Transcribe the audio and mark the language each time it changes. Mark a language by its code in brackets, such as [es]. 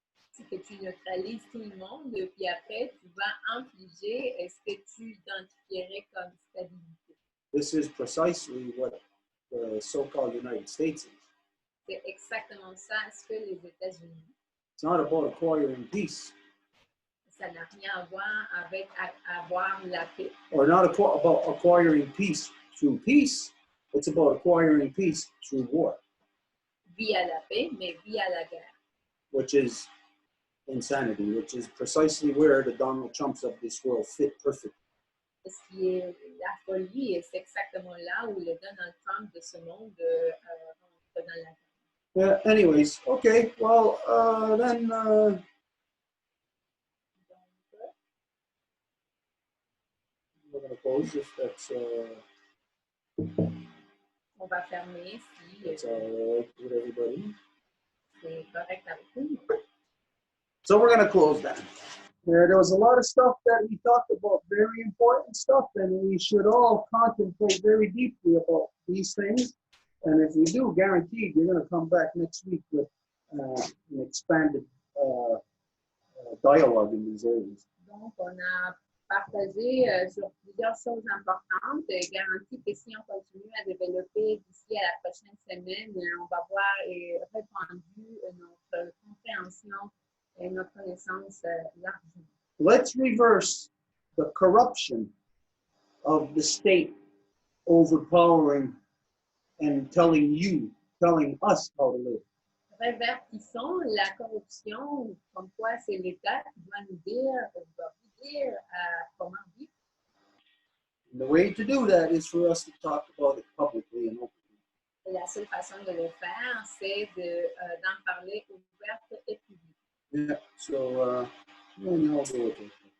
[fr] C'est que tu neutralises tout le monde, puis après, tu vas infliger ce que tu identifierais comme stabilité. [en] This is precisely what the so-called United States is. [fr] C'est exactement ça ce que les États-Unis. [en] It's not about acquiring peace. [fr] Ça n'a rien à voir avec avoir la paix. [en] Or not about acquiring peace through peace. It's about acquiring peace through war. [fr] Via la paix, mais via la guerre. [en] Which is insanity, which is precisely where the Donald Trumps of this world fit perfectly. [fr] Ce qui est la folie, et c'est exactement là où le Donald Trump de ce monde rentre dans la guerre. [en] Yeah, anyways, okay, well, then we're going to close if that's [fr] On va fermer si [en] all right with everybody. [fr] c'est correct avec tout le monde. [en] So we're going to close that. There was a lot of stuff that we talked about, very important stuff, and we should all contemplate very deeply about these things. And if we do, guaranteed, you're going to come back next week with an expanded dialogue in these areas. [fr] Donc, on a partagé sur plusieurs choses importantes et garanti que si on continue à développer d'ici à la prochaine semaine, on va voir et répandu notre compréhension et notre connaissance largement. [en] Let's reverse the corruption of the state overpowering and telling us how to live. [fr] Révertissons la corruption, comme quoi c'est l'État qui doit nous dire aujourd'hui dire comment vivre. [en] And the way to do that is for us to talk about it publicly and openly. [fr] Et la seule façon de le faire, c'est d'en parler ouverte et publique. [en] Yeah, so yeah, I'll go with it.